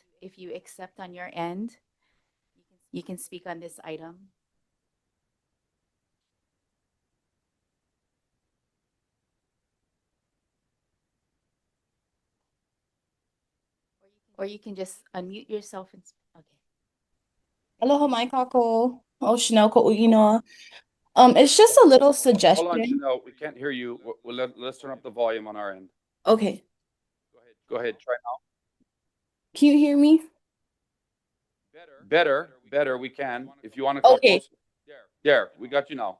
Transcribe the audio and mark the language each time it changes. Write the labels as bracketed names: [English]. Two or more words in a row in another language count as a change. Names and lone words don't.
[English] If you accept on your end, you can speak on this item. Or you can just unmute yourself and, okay. [Hawaiian] Aloha mai kako. O Chanel ko uinoa. [English] It's just a little Hold on, suggestion. Chanel, we can't hear you. Let's turn up the volume on our end. Okay. Go ahead, try now. Can you hear me? Better, we can. If you want to come Okay. closer. There, we got you now.